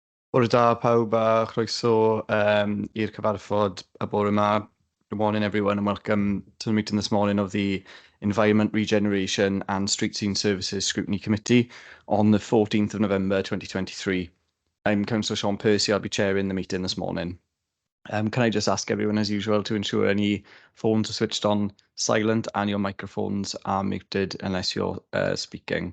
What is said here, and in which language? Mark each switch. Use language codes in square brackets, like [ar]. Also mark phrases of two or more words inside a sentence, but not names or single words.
[cy] Bore da pawb a chroeso i'r cyfarfod y bore yma. [en] Good morning everyone and welcome to the meeting this morning of the Environment, Regeneration and Streetscene Services Scrutiny Committee on the 14th of November 2023. I'm Councillor Sean Percy, I'll be chairing the meeting this morning. Can I just ask everyone as usual to ensure any phones are switched on silent and your microphones are muted unless you're speaking.